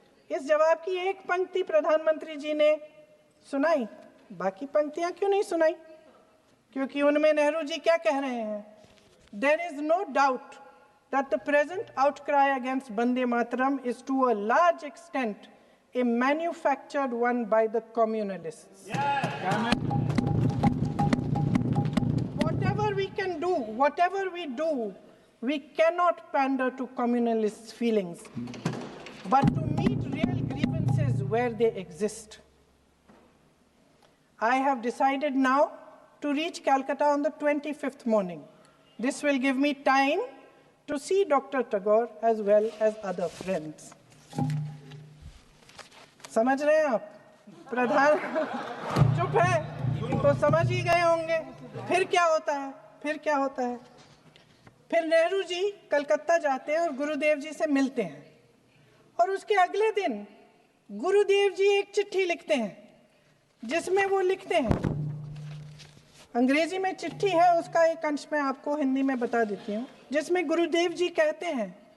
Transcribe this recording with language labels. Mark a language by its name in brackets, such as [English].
[Hindi] इस जवाब की एक पंक्ति प्रधानमंत्री जी ने सुनाई, बाकी पंक्तियां क्यों नहीं सुनाई? क्योंकि उनमें नेहरू जी क्या कह रहे हैं? [English] There is no doubt that the present outcry against Vande Mataram is to a large extent a manufactured one by the communalists. Whatever we can do, whatever we do, we cannot pander to communalists' feelings, but to meet real grievances where they exist. I have decided now to reach Calcutta on the 25th morning. This will give me time to see Dr. Tagore as well as other friends. [Hindi] समझ रहे हैं आप? प्रधान चुप है तो समझ ही गए होंगे। फिर क्या होता है? फिर नेहरू जी कलकत्ता जाते हैं और गुरुदेव जी से मिलते हैं और उसके अगले दिन गुरुदेव जी एक चिट्ठी लिखते हैं जिसमें वो लिखते हैं, अंग्रेजी में चिट्ठी है, उसका एक अंश मैं आपको हिंदी में बता देती हूँ, जिसमें गुरुदेव जी कहते हैं